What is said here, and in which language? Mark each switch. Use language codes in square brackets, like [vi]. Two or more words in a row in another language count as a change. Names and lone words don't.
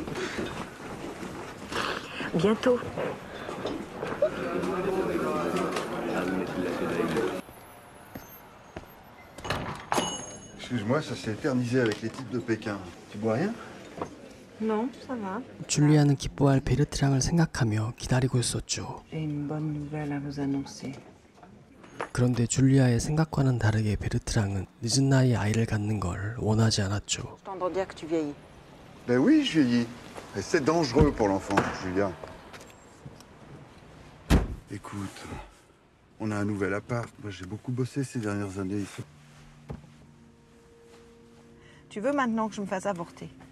[fr] Bientôt. Excuse-moi, ça s'est éternisé avec les types de Pékin. Tu bois rien? Non, ça va. [ko] 줄리아는 기뻐할 베르트랑을 생각하며 기다리고 있었죠. [fr] J'ai une bonne nouvelle à vous annoncer. [ko] 그런데 줄리아의 생각과는 다르게 베르트랑은 늦은 나이에 아이를 갖는 걸 원하지 않았죠. [fr] Je t'entends dire que tu vieillis. Ben oui, je vieillis. Et c'est dangereux pour l'enfant, Julia. Écoute, on a un nouvel appart. Moi, j'ai beaucoup bossé ces dernières années. Tu veux maintenant que je me fasse avorter?